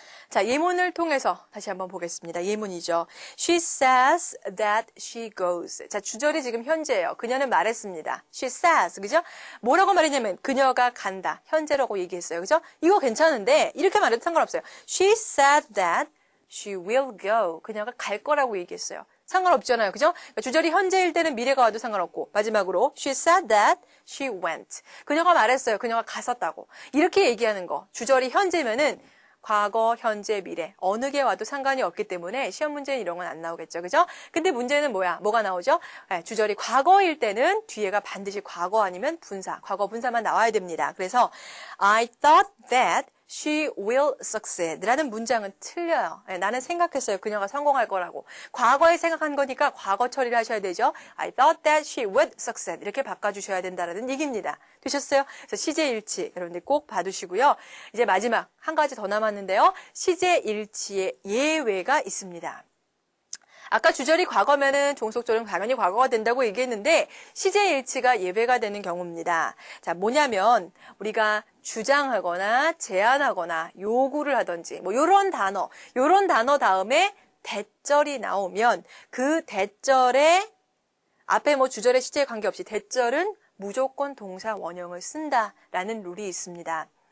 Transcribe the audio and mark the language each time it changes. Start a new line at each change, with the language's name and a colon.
Korean: 자, 예문을 통해서 다시 한번 보겠습니다. 예문이죠.
English: She says that she goes.
Korean: 자, 주절이 지금 현재예요. 그녀는 말했습니다.
English: She says.
Korean: 그죠? 뭐라고 말했냐면 그녀가 간다. 현재라고 얘기했어요. 그죠? 이거 괜찮은데 이렇게 말해도 상관없어요.
English: She said that she will go.
Korean: 그녀가 갈 거라고 얘기했어요. 상관없잖아요. 그죠? 그러니까 주절이 현재일 때는 미래가 와도 상관없고 마지막으로
English: she said that she went.
Korean: 그녀가 말했어요. 그녀가 갔었다고. 이렇게 얘기하는 거. 주절이 현재면은 과거, 현재, 미래 어느 게 와도 상관이 없기 때문에 시험 문제는 이런 건 안 나오겠죠. 그죠? 근데 문제는 뭐야? 뭐가 나오죠? 주절이 과거일 때는 뒤에가 반드시 과거 아니면 분사, 과거 분사만 나와야 됩니다.
English: 그래서 I thought that she will succeed
Korean: 라는 문장은 틀려요. 나는 생각했어요. 그녀가 성공할 거라고. 과거에 생각한 거니까 과거 처리를 하셔야 되죠.
English: I thought that she would succeed
Korean: 이렇게 바꿔주셔야 된다는 얘기입니다. 되셨어요? 그래서 시제 일치 여러분들 꼭 봐두시고요. 이제 마지막 한 가지 더 남았는데요. 시제 일치에 예외가 있습니다. 아까 주절이 과거면은 종속절은 당연히 과거가 된다고 얘기했는데 시제 일치가 예외가 되는 경우입니다. 자, 뭐냐면 우리가 주장하거나 제안하거나 요구를 하든지 뭐 요런 단어 다음에 대절이 나오면 그 대절에 앞에 뭐 주절의 시제에 관계없이 대절은 무조건 동사 원형을 쓴다라는 룰이 있습니다.